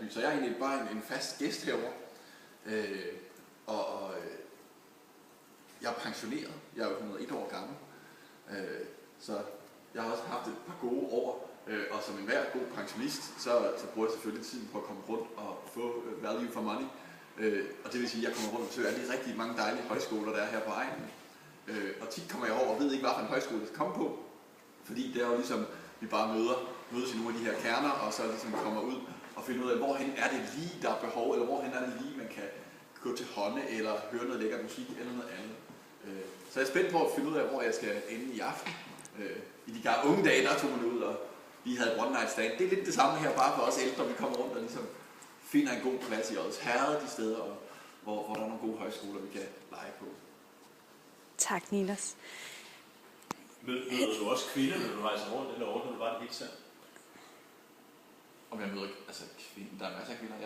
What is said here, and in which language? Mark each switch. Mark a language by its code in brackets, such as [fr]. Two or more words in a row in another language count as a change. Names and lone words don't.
[da] Så jeg er egentlig bare en fast gæst herovre. Jeg er pensioneret. Jeg er jo 101 år gammel. Så jeg har også haft et par gode år. Og som enhver god pensionist, så bruger jeg selvfølgelig tiden på at komme rundt og få [en] value for money. [da] Og det vil sige, at jeg kommer rundt og besøger alle de rigtig mange dejlige højskoler, der er her på egnen. Og tit kommer jeg over og ved ikke, hvad for en højskole jeg skal komme på. Fordi det er jo ligesom, vi bare mødes i nogle af de her kerner, og så ligesom kommer ud og finder ud af, hvorhen er det lige, der er behov, eller hvorhen er det lige, man kan gå til hånde, eller høre noget lækker musik, eller noget andet. Så jeg er spændt på at finde ud af, hvor jeg skal ende i aften. I de unge dage, der tog man ud, og vi havde [en] one night stand. [da] Det er lidt det samme her, bare for os ældre, vi kommer rundt og ligesom finder en god plads i Odsherred, de steder, hvor der er nogle gode højskoler, vi kan lege på. Tak, Niels. Møder du også kvinder, når du rejser rundt, eller ordner du bare det helt selv? Om jeg møder kvinder, der er masser af kvinder, ja.